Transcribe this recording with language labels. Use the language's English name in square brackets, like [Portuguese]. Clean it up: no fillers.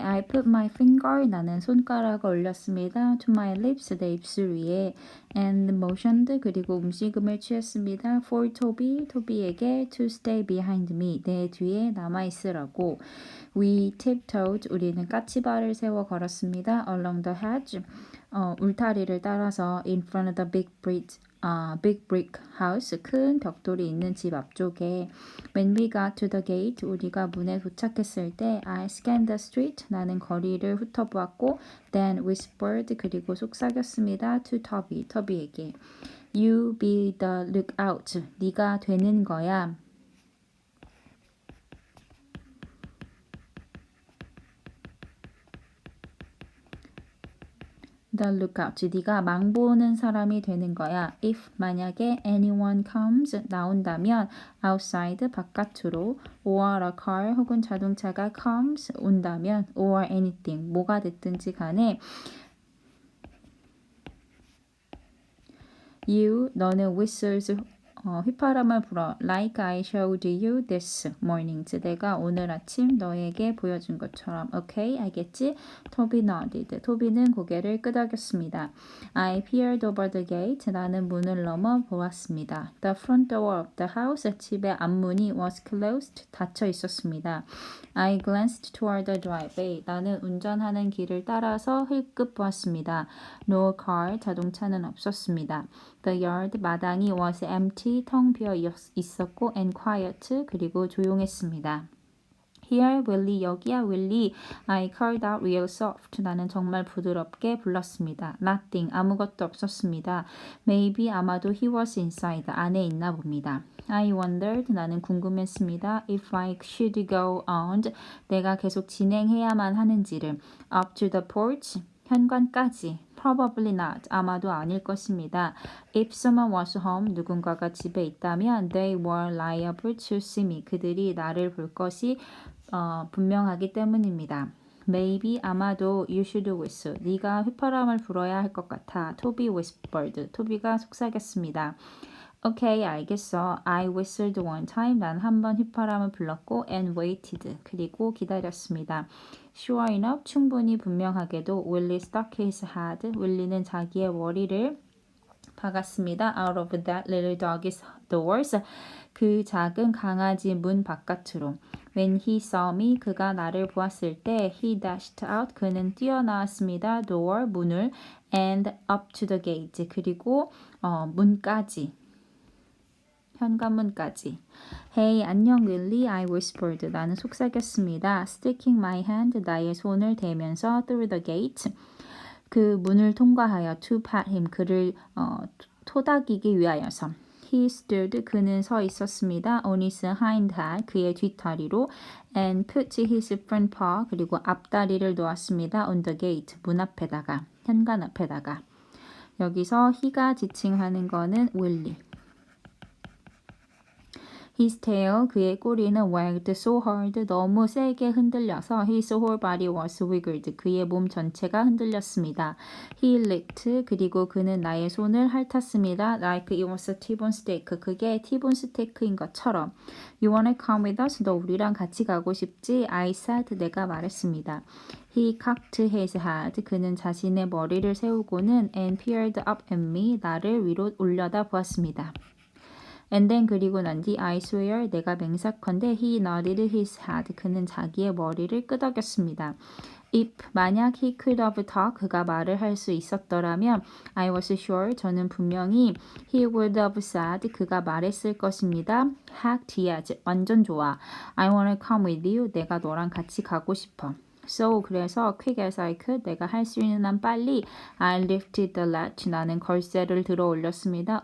[English] I put my finger [Korean] 나는 손가락을 올렸습니다. [English] To my lips [Korean] 내 입술 위에 [English] and motioned [Korean] 그리고 움직임을 취했습니다. [English] For Toby [Korean] 토비에게 [English] to stay behind me [Korean] 내 뒤에 남아 있으라고. [English] We tiptoed [Korean] 우리는 까치발을 세워 걸었습니다. [English] Along the hedge [Korean] 울타리를 따라서 [English] in front of the big brick house [Korean] 큰 벽돌이 있는 집 앞쪽에 [English] When we got to the gate [Korean] 우리가 문에 도착했을 때 [English] I scanned the street [Korean] 나는 거리를 훑어보았고 [English] then whispered [Korean] 그리고 속삭였습니다 [English] to [Korean] 터비에게 [English] You be the lookout [Korean] 네가 되는 거야 [English] The lookout. [Korean] 네가 망보는 사람이 되는 거야. [English] If [Korean] 만약에 [English] anyone comes [Korean] 나온다면 [English] outside [Korean] 바깥으로 [English] or a car [Korean] 혹은 자동차가 [English] comes [Korean] 온다면 [English] or anything [Korean] 뭐가 됐든지 간에 [English] you [Korean] 너는 [English] whistles [Korean] 휘파람을 불어 [English] like I showed you this morning [Korean] 내가 오늘 아침 너에게 보여준 것처럼 오케이 알겠지? 토비 [English] nodded [Korean] 토비는 고개를 끄덕였습니다. [English] I peered over the gate [Korean] 나는 문을 넘어 보았습니다. [English] The front door of the house [Korean] 집의 앞문이 [English] was closed [Korean] 닫혀 있었습니다. [English] I glanced toward the driveway [Korean] 나는 운전하는 길을 따라서 힐끗 보았습니다. [English] No car [Korean] 자동차는 없었습니다. [English] The yard [Korean] 마당이 [English] was empty [Korean] 텅 비어 있었고 [English] and quiet [Korean] 그리고 조용했습니다. [English] Here, Willie, [Korean] 여기야, [English] Willie. I called out real soft. [Korean] 나는 정말 부드럽게 불렀습니다. [English] Nothing, [Korean] 아무것도 없었습니다. [English] Maybe, [Korean] 아마도 [English] he was inside. [Korean] 안에 있나 봅니다. [English] I wondered, [Korean] 나는 궁금했습니다. [English] If I should go on, [Korean] 내가 계속 진행해야만 하는지를. [English] Up to the porch, [Korean] 현관까지. [English] Probably not. [Korean] 아마도 아닐 것입니다. [English] If someone was home, [Korean] 누군가가 집에 있다면 [English] they were liable to see me. [Korean] 그들이 나를 볼 것이 분명하기 때문입니다. [English] Maybe [Korean] 아마도 [English] you should whistle. [Korean] 네가 휘파람을 불어야 할 것 같아. [English] Toby whispered. [Korean] 토비가 속삭였습니다. [English] Okay, [Korean] 알겠어. [English] I whistled one time. [Korean] 난 한 번 휘파람을 불렀고 [English] and waited. [Korean] 그리고 기다렸습니다. [English] Sure enough, [Korean] 충분히 분명하게도 [English] Willie stuck his head. [Korean] 윌리는 자기의 머리를 박았습니다. [English] Out of that little dog's doors. [Korean] 그 작은 강아지 문 바깥으로. [English] When he saw me, [Korean] 그가 나를 보았을 때 [English] he dashed out. [Korean] 그는 뛰어나왔습니다. [English] Door, [Korean] 문을 [English] and up to the gate. [Korean] 그리고 문까지. 현관문까지. [English] Hey, [Korean] 안녕, 윌리. [English] I whispered. [Korean] 나는 속삭였습니다. [English] Sticking my hand. [Korean] 나의 손을 대면서 [English] through the gate. [Korean] 그 문을 통과하여 [English] to pat him. [Korean] 그를 토닥이기 위하여서. [English] He stood. [Korean] 그는 서 있었습니다. [English] On his hind hand. [Korean] 그의 뒷다리로. [English] And put his front paw. [Korean] 그리고 앞다리를 놓았습니다. [English] On the gate. [Korean] 문 앞에다가. 현관 앞에다가. 여기서 he가 지칭하는 거는 윌리. [English] His tail, [Korean] 그의 꼬리는 [English] wagged so hard, [Korean] 너무 세게 흔들려서 [English] his whole body was wiggled, [Korean] 그의 몸 전체가 흔들렸습니다. [English] He licked, [Korean] 그리고 그는 나의 손을 핥았습니다. [English] Like it was a T-bone steak, [Korean] 그게 T-bone 스테이크인 것처럼. [English] You wanna come with us? [Korean] 너 우리랑 같이 가고 싶지? [English] I said, [Korean] 내가 말했습니다. [English] He cocked his head, [Korean] 그는 자신의 머리를 세우고는 [English] and peered up at me, [Korean] 나를 위로 올려다 보았습니다. [English] And then [Korean] 그리고 난 뒤 [English] I swear [Korean] 내가 맹세컨대 [English] he nodded his head [Korean] 그는 자기의 머리를 끄덕였습니다. [English] If [Korean] 만약 [English] he could have talked [Korean] 그가 말을 할 수 있었더라면 [English] I was sure [Korean] 저는 분명히 [English] he would have said [Korean] 그가 말했을 것입니다. [English] Heck yes [Korean] 완전 좋아. [English] I wanna come with you [Korean] 내가 너랑 같이 가고 싶어. [English] So [Korean] 그래서 [English] quick as I could [Korean] 내가 할 수 있는 한 빨리 [English] I lifted the latch [Korean] 나는 걸쇠를 들어 올렸습니다.